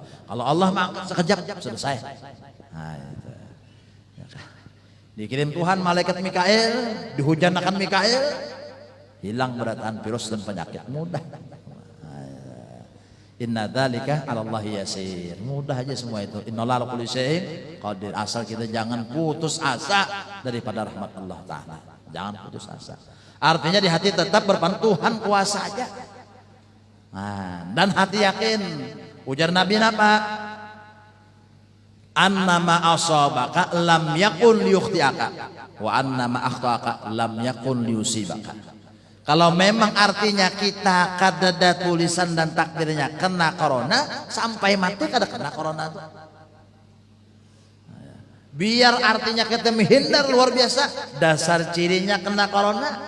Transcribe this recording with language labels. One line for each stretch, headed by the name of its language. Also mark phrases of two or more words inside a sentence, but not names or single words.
Banjar: Kalau Allah mengangkat sekejap selesai. Nah, itu. Dikirim Tuhan malaikat Mikail, dihujanakan Mikail, hilang berataan virus dan penyakit mudah.
Arabic: إن ذلك على الله يسير.
Banjar: Mudah aja semua itu.
Arabic: إن الله على كل شيء قدير.
Banjar: Asal kita jangan putus asa daripada rahmat Allah Ta'ala. Jangan putus asa. Artinya di hati tetap berpantuhan kuasa aja. Nah, dan hati yakin. Ujar Nabi apa?
Arabic: أنما أصابك لم يكن ليخطئك وأنما أخطأك لم يكن ليصيبك.
Banjar: Kalau memang artinya kita kadada tulisan dan takdirnya kena corona, sampai mati kada kena corona itu. Biar artinya kita menghindar luar biasa, dasar cirinya kena corona.